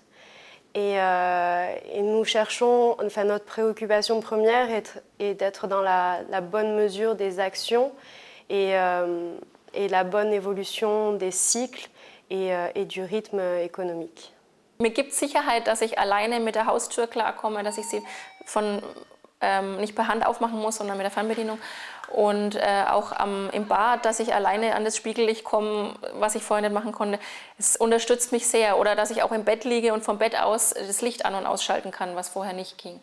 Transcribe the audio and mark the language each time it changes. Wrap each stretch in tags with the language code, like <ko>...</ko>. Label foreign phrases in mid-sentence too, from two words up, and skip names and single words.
<fr>Et nous cherchons, enfin notre préoccupation première est d'être dans la bonne mesure des actions et la bonne évolution des cycles et du rythme économique.</fr> <de>Mir gibt Sicherheit, dass ich alleine mit der Haustür klarkomme, dass ich sie nicht per Hand aufmachen muss, sondern mit der Fernbedienung. Und auch im Bad, dass ich alleine an das Spiegellicht komme, was ich vorher nicht machen konnte. Es unterstützt mich sehr. Oder dass ich auch im Bett liege und vom Bett aus das Licht an- und ausschalten kann, was vorher nicht ging.</de>